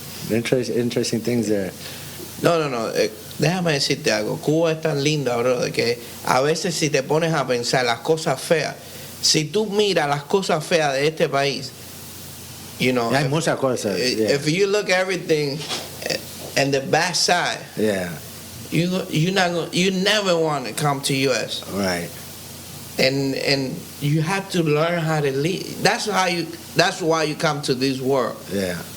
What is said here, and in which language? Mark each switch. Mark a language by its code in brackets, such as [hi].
[en] Interesting things there. [es] No. Déjame decirte algo. Cuba es tan linda, bro, de que a veces si te pones a pensar las cosas feas, si tú miras las cosas feas de este país, [en] you know, [es] Hay muchas cosas. [en] Yeah. if you look at everything and the bad side, Yeah. you never want to come to U.S. Right. And you have to learn how to lead. That's why you come to this world. Yeah.